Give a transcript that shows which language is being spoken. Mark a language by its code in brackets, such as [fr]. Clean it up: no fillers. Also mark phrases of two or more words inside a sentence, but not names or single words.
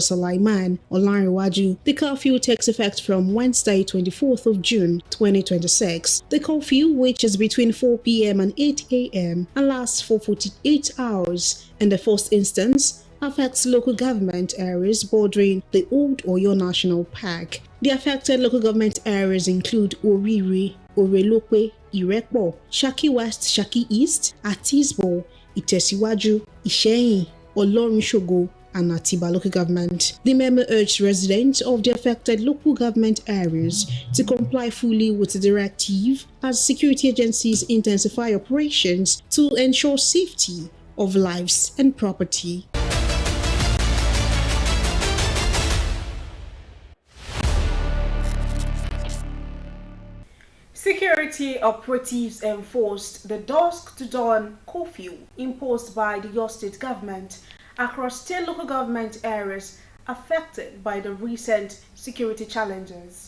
[en] Sulaiman Olanrewaju, the curfew takes effect from Wednesday, 24th of June, 2026. The curfew, which is between 4 p.m. and 8 a.m. and lasts for 48 hours, in the first instance, affects local government areas bordering the Old Oyo National Park. The affected local government areas include Oriri, Orelope, Irekpo, Shaki West, Shaki East, Atisbo, Itesiwaju, Isheyin, Olorunshogo, and Atiba local government. The memo urged residents of the affected local government areas to comply fully with the directive as security agencies intensify operations to ensure safety of lives and property. Security operatives enforced the dusk-to-dawn curfew imposed by the Oyo State government across 10 local government areas affected by the recent security challenges.